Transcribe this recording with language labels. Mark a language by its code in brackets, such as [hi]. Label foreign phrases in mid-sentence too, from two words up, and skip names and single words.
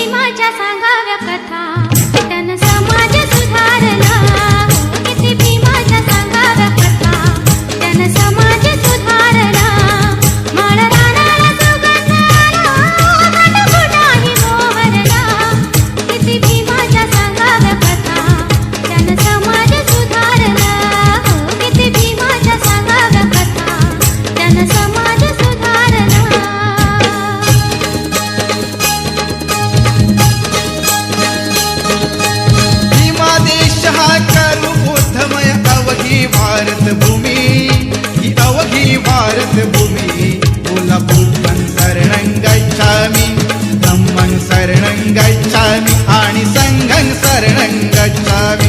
[mr] भीमाच्या सांगाव्या कथा त्यानं समाज सुधारला किती भीमाच्या सांगाव्या कथा त्यानं समाज सुधारला माळ रानाला सुगंध आला घटघटाही मोहरला किती भीमाच्या सांगाव्या कथा त्यानं समाज सुधारला किती भीमाच्या सांगाव्या कथा त्यानं समाज सुधारला भीमा देश हा करू बुद्धमय अवघी भारत भूमी ही अवघी भारत भूमी बोला [pi] बुद्धं शरणं गच्छामि धम्मं शरणं गच्छामि [mr] आणि [pi] संघं शरणं गच्छामि